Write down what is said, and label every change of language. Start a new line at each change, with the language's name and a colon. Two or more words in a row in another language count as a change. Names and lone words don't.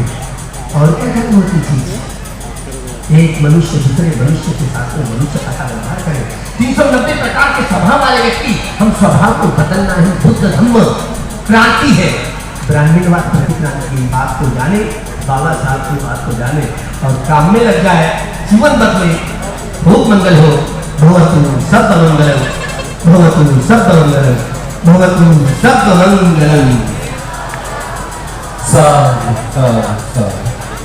Hindi: और क्या खत्म होती चीज, एक मनुष्य दूसरे मनुष्य के साथ में मनुष्य का व्यवहार करें। 390 प्रकार के स्वभाव वाले व्यक्ति, हम स्वभाव को बदलना ही बुद्ध धम्म क्रांति है। ब्राह्मणवाद प्रतिक्रांति की बात को जाने, बाबा साहब की बात को जाने और काम में लग जाए, जीवन बदले। खूब मंगल हो।
Pali: भवतु सब मंगलम, भवतु सब मंगलम, भवतु सब मंगलम। सा